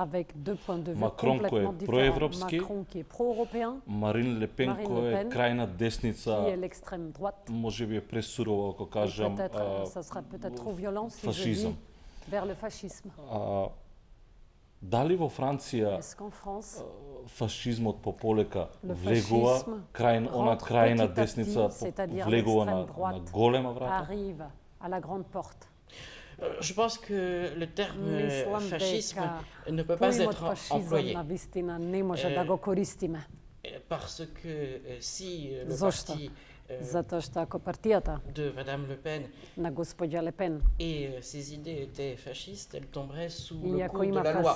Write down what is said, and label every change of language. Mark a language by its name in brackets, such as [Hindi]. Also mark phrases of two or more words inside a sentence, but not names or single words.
[Macedonian] Макрон кој е проевропски, Марин Ле Пен кој е крајна десница, можеби е пресурово ако кажам, фашизам. Дали во Франција фашизмот пополека влегува, она крајна десница влегува на голема врата? [French] Je pense que le terme fascisme ne peut pas être employé. Parce que si le parti de Madame Le Pen et ses idées étaient fascistes, elle tomberait sous le coup de la loi.